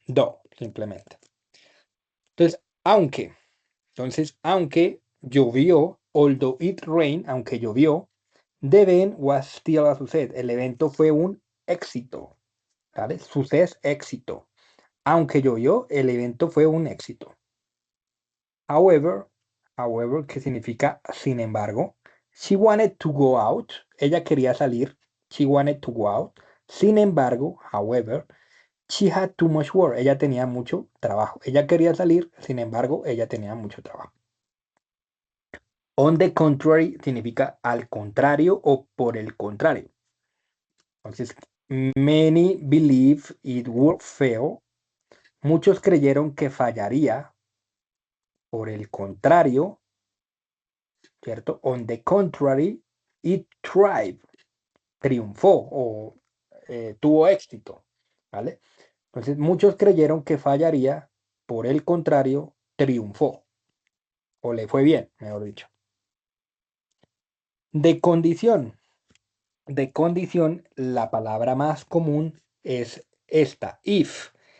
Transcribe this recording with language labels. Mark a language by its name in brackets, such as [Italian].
[English] Though, [Spanish] simplemente. Entonces, aunque llovió, [English] although it rained, [Spanish] aunque llovió, [English] the event was still a success. [Spanish] El evento fue un éxito, ¿vale? [English] Success, [Spanish] éxito. Aunque llovió, el evento fue un éxito. [English] However, [Spanish] que significa sin embargo, [English] she wanted to go out. [Spanish] Ella quería salir. [English] She wanted to go out. [Spanish] Sin embargo, [English] however, she had too much work. [Spanish] Ella tenía mucho trabajo. Ella quería salir, sin embargo, ella tenía mucho trabajo. [English] On the contrary [Spanish] significa al contrario o por el contrario. Entonces, [English] many believe it would fail. [Spanish] Muchos creyeron que fallaría. Por el contrario, ¿cierto? [English] On the contrary, it thrived. [Spanish] Triunfó o tuvo éxito, ¿vale? Entonces, muchos creyeron que fallaría. Por el contrario, triunfó. O le fue bien, mejor dicho. De condición. De condición, la palabra más común es esta, if.